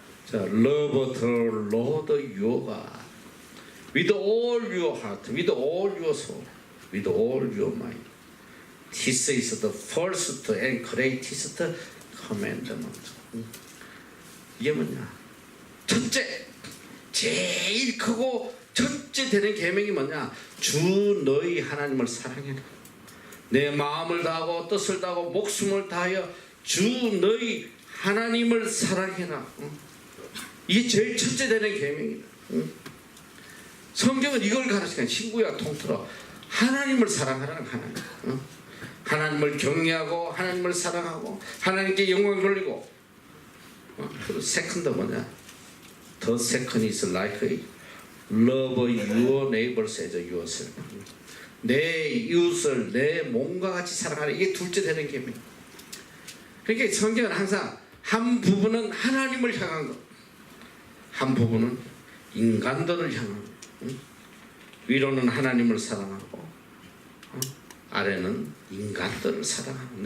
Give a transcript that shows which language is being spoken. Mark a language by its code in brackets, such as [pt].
[en] 자, love the Lord your God with all your heart, with all your soul, with all your mind. This is the first and greatest commandment. [ko] 이게 뭐냐? 첫째, 제일 크고 첫째 되는 계명이 뭐냐? 주 너희 하나님을 사랑해라. 내 마음을 다하고 뜻을 다하고 목숨을 다하여 주 너희 하나님을 사랑해라. 이게 제일 첫째 되는 계명이다. 성경은 이걸 가르치는 신구약 통틀어 하나님을 사랑하라는 하나님. 하나님을 경외하고 하나님을 사랑하고 하나님께 영광 돌리고. 그리고 세컨드 뭐냐? [en] The second is like love your neighbors as yourself. [ko] 내 이웃을 내 몸과 같이 사랑하라. 이게 둘째 되는 계명. 그러니까 성경은 항상 한 부분은 하나님을 향한 것, 한 부분은 인간들을 향한 것. 위로는 하나님을 사랑하고 아래는 인간들을 사랑하고.